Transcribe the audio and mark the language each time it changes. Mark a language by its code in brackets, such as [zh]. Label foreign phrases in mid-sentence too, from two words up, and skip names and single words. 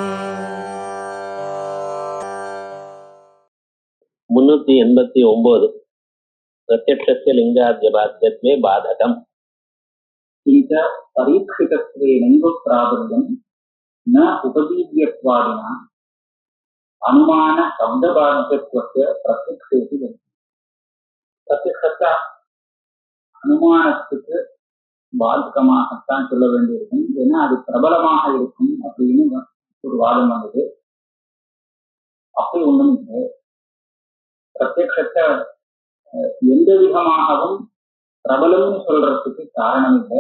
[sa] 389 प्रत्यक्षस्य लिंगाद्यबाध्यत्वे बाधकम् किंच परीक्षितत्वेनैव प्राबल्यं न उपजीव्यत्वादिना अनुमान शब्दबाध्यत्वस्य प्रत्यक्षेति [ta] प्रत्यक्षத்தை அனுமானத்துக்கு பாதகமாகத்தான் சொல்ல வேண்டியிருக்கும். ஏன்னா அது பிரபலமாக இருக்கும் அப்படின்னு ஒரு வாதம் வந்தது. அப்படி ஒன்றும் இல்லை. பிரத்யக்ஷத்தை எந்த விதமாகவும் பிரபலம்னு சொல்றதுக்கு காரணம் இல்லை.